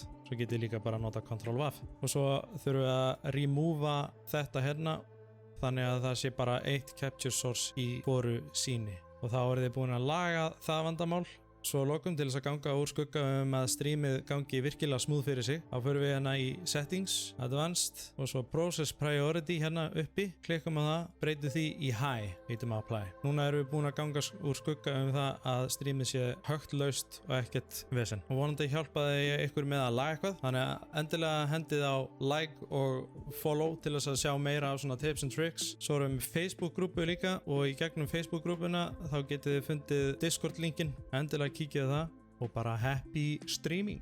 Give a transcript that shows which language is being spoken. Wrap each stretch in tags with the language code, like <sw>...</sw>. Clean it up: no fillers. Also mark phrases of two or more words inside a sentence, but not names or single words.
<is>Svo getið líka bara nota Ctrl-V og svo þurfum við að remova þetta hérna þannig að það sé bara eitt</is> <en>capture source</en> <is>í hvoru sýni og þá þið búin að laga það vandamál. Svo lokum til þess að ganga úr skugga að streamið gangi virkilega smooth fyrir sig. Þá förum við hérna í</is> <en>settings, advanced</en> <is>og svo</is> <en>process priority</en> <is>hérna uppi. Klikkum á það, breytum því í high, heitum að apply. Núna erum við búin að ganga úr skugga það að streamið sé högt laust og ekkert vesen. Og vonandi hjálpaði ég ykkur með að laga eitthvað. Þannig að endilega hendið á like og follow til þess að sjá meira af svona</is> <en>tips and tricks.</en> <is>Svo erum við Facebook-grúpu líka og í gegnum Facebook-grúpuna þá getið þið fundið Discord-linkin. Endilega kíkið það og bara</is> <en>happy streaming.</en>